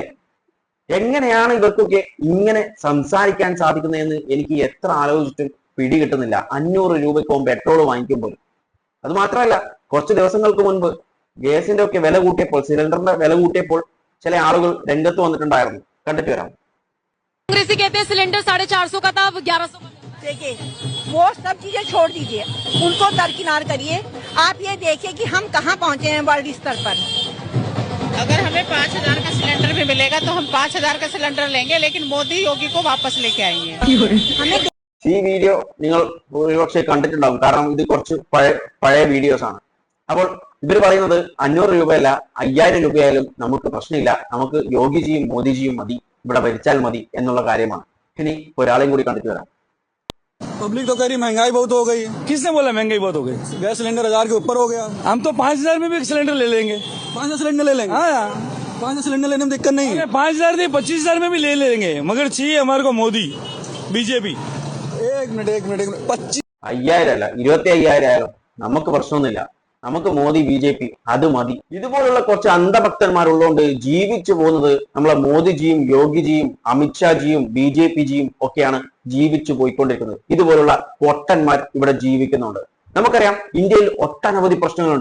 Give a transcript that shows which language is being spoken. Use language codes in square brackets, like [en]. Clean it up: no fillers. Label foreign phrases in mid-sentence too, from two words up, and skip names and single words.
[ml] എങ്ങനെയാണ് ഇവർക്കൊക്കെ ഇങ്ങനെ സംസാരിക്കാൻ സാധിക്കുന്നതെന്ന് എനിക്ക് എത്ര ആലോചിച്ചിട്ടും പിടികിട്ടുന്നില്ല. 500 രൂപയ്ക്ക് പെട്രോൾ വാങ്ങിക്കുമ്പോൾ. അത് മാത്രമല്ല, കുറച്ച് ദിവസങ്ങൾക്ക് മുൻപ് ഗ്യാസിന്റെ ഒക്കെ വില കൂട്ടിയപ്പോൾ, സിലിണ്ടറിന്റെ വില കൂട്ടിയപ്പോൾ ചില ആളുകൾ രംഗത്ത് വന്നിട്ടുണ്ടായിരുന്നു. കണ്ടിട്ട് വരാം. [hi] कांग्रेसी कहते हैं सिलेंडर 450 का था, अब 1100 का। देखिए, वो सब चीजें छोड़ दीजिए, उनको दरकिनार करिए. आप ये देखिए कि हम कहाँ पहुँचे हैं वर्ल्ड स्तर पर. अगर हमें 5000 का सिलेंडर भी मिलेगा तो हम 5000 का सिलेंडर लेंगे, लेकिन मोदी योगी को वापस लेके आएंगे. हमें [ml] ഈ വീഡിയോ നിങ്ങൾ ഒരുപക്ഷെ കണ്ടിട്ടുണ്ടാവും, കാരണം ഇത് കുറച്ച് പഴയ വീഡിയോസ് ആണ്. അപ്പോൾ ഇവർ പറയുന്നത് 500 രൂപയല്ല, 5000 രൂപയായാലും നമുക്ക് പ്രശ്നമില്ല, നമുക്ക് യോഗിജിയും മോദിജിയും മതി, ഇവിടെ ഭരിച്ചാൽ മതി എന്നുള്ള കാര്യമാണ്. ഇനി ഒരാളെയും കൂടി കണ്ടിട്ട് വരാം. [hi] पब्लिक तो कह रही महंगाई बहुत हो गई. किसने बोला महंगाई बहुत हो गई? गैस सिलेंडर 1000 के ऊपर हो गया. हम तो 5000 में भी सिलेंडर ले लेंगे. 5000 सिलेंडर ले लेंगे. हाँ, 5000 सिलेंडर लेने में दिक्कत नहीं है. 5000 नहीं, 25000 में भी ले लेंगे, मगर चाहिए हमारे को मोदी, बीजेपी. एक मिनट 25 [ml] 5000 അല്ല, 25,000 ആയാലും നമുക്ക് പ്രശ്നമൊന്നുമില്ല. നമുക്ക് മോദി BJP അത് മതി. ഇതുപോലുള്ള കുറച്ച് അന്ധഭക്തന്മാരുള്ളതുകൊണ്ട് ജീവിച്ചു പോകുന്നത് നമ്മളെ മോദിജിയും യോഗിജിയും അമിത്ഷാജിയും BJPജിയും ഒക്കെയാണ് ജീവിച്ചു പോയിക്കൊണ്ടിരിക്കുന്നത്. ഇതുപോലുള്ള പൊട്ടന്മാർ ഇവിടെ ജീവിക്കുന്നുണ്ട്. നമുക്കറിയാം ഇന്ത്യയിൽ ഒട്ടനവധി പ്രശ്നങ്ങളുണ്ട്.